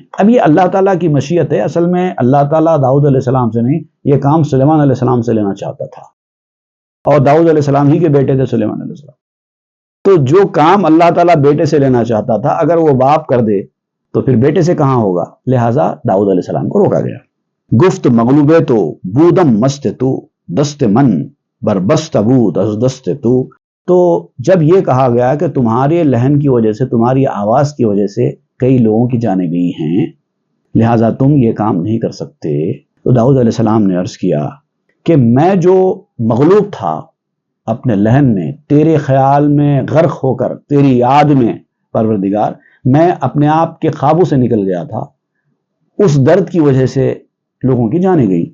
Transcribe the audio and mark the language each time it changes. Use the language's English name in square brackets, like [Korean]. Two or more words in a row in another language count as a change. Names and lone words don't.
[Urdu] اب یہ اللہ تعالیٰ کی مشیت ہے، اصل میں اللہ تعالیٰ داؤد علیہ السلام سے نہیں، یہ کام سلیمان علیہ السلام سے لینا چاہتا تھا، اور داؤد علیہ السلام ہی کے بیٹے تھے سلیمان علیہ السلام۔ تو جو کام اللہ تعالیٰ بیٹے سے لینا چاہتا تھا اگر وہ باپ کر دے تو پھر بیٹے سے کہاں ہوگا، لہٰذا داؤد علیہ السلام کو روکا گیا۔ [Persian] گفت مغلوبے تو بودم مست تو، دست من بربست بود از دست تو [Urdu] جب یہ کہا گیا کہ تمہارے لہن کی وجہ سے، تمہاری آواز کی وجہ سے کئی لوگوں کی جانیں گئی ہیں، لہٰذا تم یہ کام نہیں کر سکتے، تو داؤد علیہ السلام نے عرض کیا کہ میں جو مغلوب تھا اپنے لہن میں، تیرے خیال میں غرق ہو کر، تیری یاد میں پروردگار، میں اپنے آپ کے قابو سے نکل گیا تھا، اس درد کی وجہ سے لوگوں کی جانیں گئی۔